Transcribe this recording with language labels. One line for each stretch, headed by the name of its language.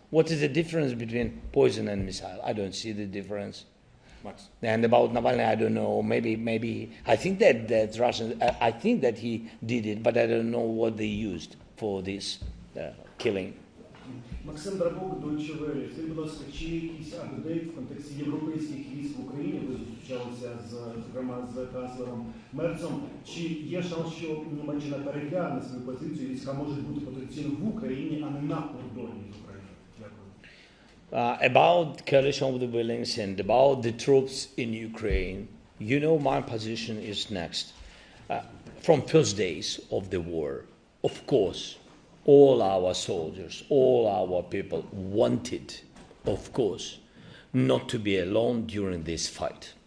English: What is the difference between poison and missile? I don't see the difference. Max. And about Navalny, I don't know. Maybe I think that Russians. I think that he did it, but I don't know what they used for this killing.
Ukrainian: Максим Драбок, Deutsche Welle. Скажіть, будь ласка, чи є якийсь апдейт в контексті європейських військ в Україні? Ви зустрічалися зокрема з канцлером Мерцом. Чи є шанс, що Німеччина перегляне свою позицію, війська можуть бути потенційно в Україні, а не на кордоні з Україною? Дякую.
English: About coalition of the willings and about the troops in Ukraine, you know my position is next. From first days of the war, of course, all our soldiers, all our people wanted, of course, not to be alone during this fight.